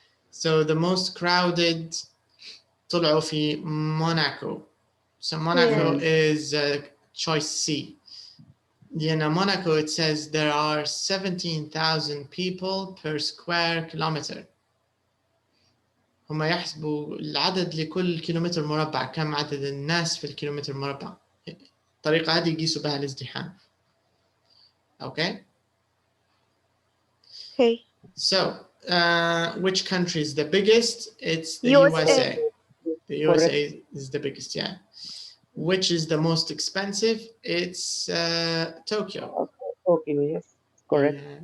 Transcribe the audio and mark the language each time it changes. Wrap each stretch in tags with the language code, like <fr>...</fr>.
<en>So the most crowded</en> <ar>طلعوا في</ar> <en>Monaco. So Monaco is choice C. In Monaco, it says there are 17,000 people per square kilometer.</en> <ar>هم يحسبوا العدد لكل كيلومتر مربع، كم عدد الناس في الكيلومتر مربع. الطريقة هذه يقيسوا بها الازدحام.</ar> <en>Okay. Okay. So, which country is the biggest? It's the USA. The USA is the biggest, yeah. Which is the most expensive? It's Tokyo. Tokyo, yes, correct.</en>